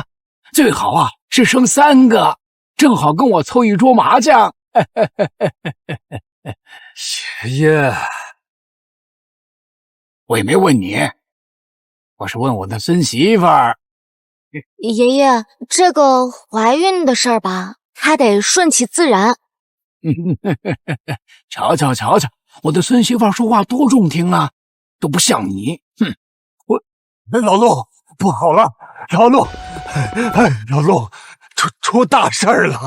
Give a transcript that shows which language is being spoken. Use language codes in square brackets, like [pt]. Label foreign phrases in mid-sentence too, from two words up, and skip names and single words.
[zh] 最好啊是生3個，正好跟我湊一桌麻將。爺爺，我也沒問你，我是問我的孫媳婦兒。爺爺，這個懷孕的事兒吧，還得順其自然。瞧瞧瞧瞧，我的孫媳婦說話多中聽啊，都不像你。哼，老陸，不好了，老陸，老陸，出大事了！